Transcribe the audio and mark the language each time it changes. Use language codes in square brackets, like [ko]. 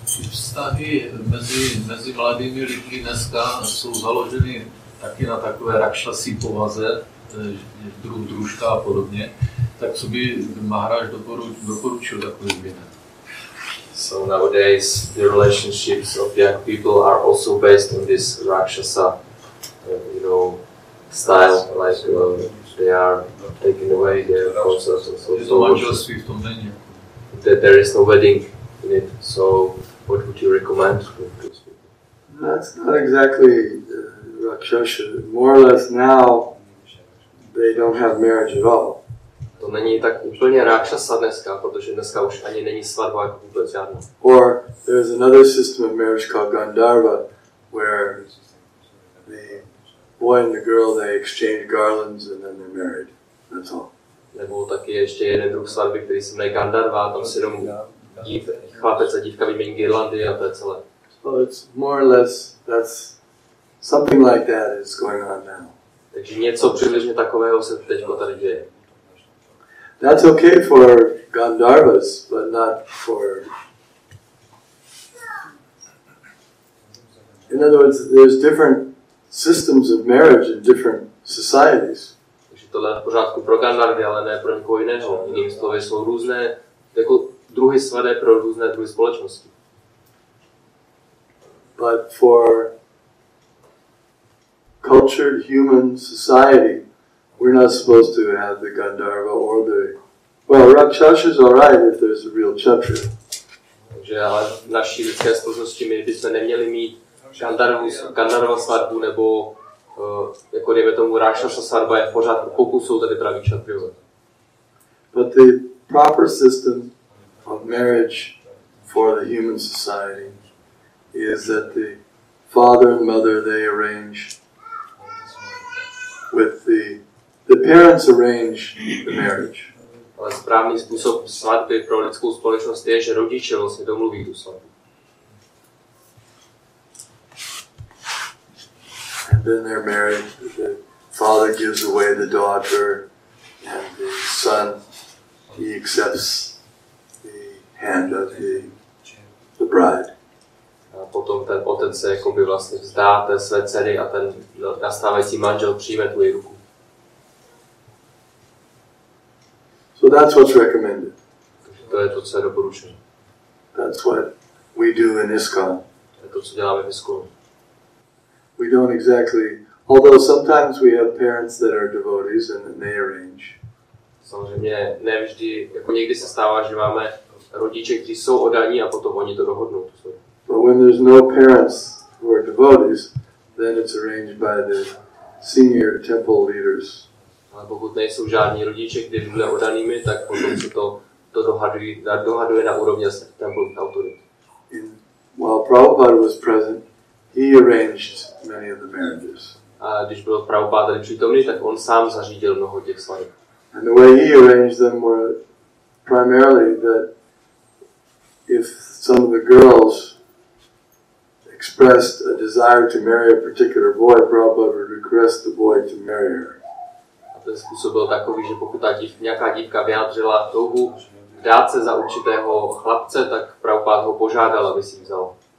[cs] Vztahy mezi mladými lidmi dneska jsou založeny taky na takové rakšasí povaze, družka a podobně. Tak co by Maharaj doporučil takovým lidem? [en] So nowadays the relationships of young people are also based on this rakshasa, style, like they are taking away their concerts and so. [cs] Je to manželství v tom není. [en] That there is no wedding in it. So what would you recommend to those people? That's not exactly rakshasa. More or less now, they don't have marriage at all. [cs] To není tak úplně rakshasa dneska, protože dneska už ani není svatba jako vůbec žádná. [en] Or there's another system of marriage called Gandharva, where the boy and the girl, they exchange garlands and then they're married. That's all. [cs] Nebo taky ještě jeden druh svatby, který se jmenuje Gandharva, tam si jenom chlapec a dívka vymění girlandy a to je celé. [en] So it's more or less, that's something like that is going on now. [cs] Takže něco přibližně takového se teďko tady děje. [en] That's okay for Gandharvas, but not for... In other words, there's different systems of marriage in different societies. [cs] Takže tohle je v pořádku pro Gandharvy, ale ne pro někoho jiného. Jinými slovy jsou různé jako druhy svateb pro různé druhy společnosti. [en] But for cultured human society, we're not supposed to have the Gandharva or the... Well, Rakshasa is all right if there's a real Kshatriya. [cs] Takže ale v naší lidské společnosti my bychom neměli mít Gandharva svatbu nebo jako dejme tomu Rakshasa svatba je v pořádku, pokud jsou tady praví Kshatriyové. [en] But the proper system of marriage for the human society is that the father and mother, they arrange with the parents arrange the marriage. [cs] Ale správný způsob svatby pro lidskou společnost je, že rodiče vlastně domluví tu svatbu. [en] And then they're married. The father gives away the daughter, and the son, he accepts the hand of the bride. [cs] A potom ten otec se jakoby vlastně vzdá té své dcery a ten nastávající manžel přijme tu její ruku. [en] So that's what's recommended. [cs] Takže to je to, co je doporučeno. [en] That's what we do in ISKCON. [cs] To je to, co děláme v ISKCONu. [en] We don't exactly, although sometimes we have parents that are devotees and then they arrange. [cs] Samozřejmě ne vždy, jako někdy se stává, že máme rodiče, kteří jsou oddaní a potom oni to dohodnou. [en] But when there's no parents who are devotees, then it's arranged by the senior temple leaders. [cs] Ale pokud nejsou žádní rodiče, kteří byli oddanými, tak potom se to dohaduje na úrovni templních autorit. [en] While Prabhupada was present, he arranged many of the marriages. [cs] A když byl Prabhupada tady přítomný, tak on sám zařídil mnoho těch svateb. [en] And the way he arranged them were primarily that if some of the girls expressed a desire to marry a particular boy, Prabhupada would request the boy to marry her. [cs] A ten způsob byl takový, že pokud nějaká dívka vyjádřila touhu dát se za určitého chlapce, tak Prabhupada ho požádal, aby si ji vzal.